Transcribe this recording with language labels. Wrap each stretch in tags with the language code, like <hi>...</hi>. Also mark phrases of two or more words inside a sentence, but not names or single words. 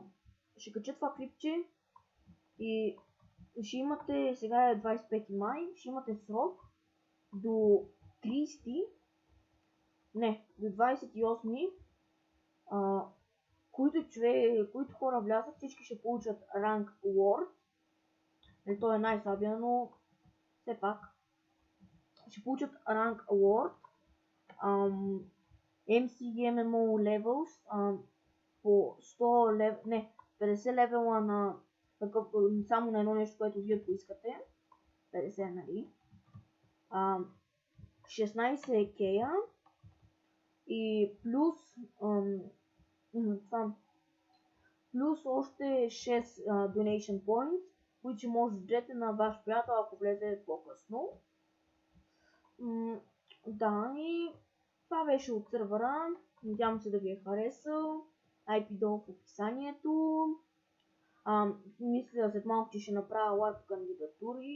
<bg>Ще кача това клипче и ще имате, сега е 25 май, ще имате срок до 30, не, до 28, които хора влязат, всички ще получат ранг Lord. Той е най-слабия, но все пак ще получат ранг Lord. MCMMO levels по 100 лев, не, 50 левела на такъв, само на едно нещо, което вие поискате. 50, нали? 16 кея и плюс това, плюс още 6</bg> <en>donation points,</en> <bg>които ще може да дадете на ваш приятел, ако влезе по-късно. Да, и това беше от сървъра. Надявам се да ви е харесал. IP долу в описанието. Мисля след малко, че ще направя лайв кандидатури.</bg>